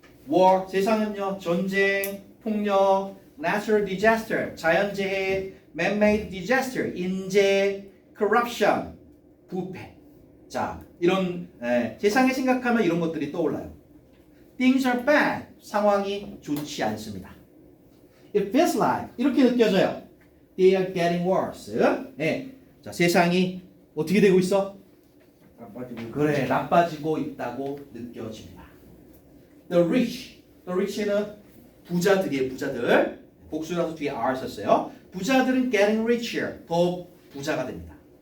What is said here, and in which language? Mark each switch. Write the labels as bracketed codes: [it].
[ko] war 세상은요. 전쟁, 폭력, [en] natural disaster, [ko] 자연재해, [en] man-made disaster, [ko] 인재, [en] corruption, [ko] 부패. 자, 이런 세상에 생각하면 이런 것들이 떠올라요. [en] Things are bad. [ko] 상황이 좋지 않습니다. [en] It feels like [ko] 이렇게 느껴져요. [en] They are getting worse. [ko] 자, 세상이 어떻게 되고 있어? 그래, 나빠지고 있다고 느껴집니다. The rich는 부자들이에요, 부자들. 복수라서 뒤에 R 썼어요. 부자들은 [en] getting richer, [ko] 더 부자가 됩니다.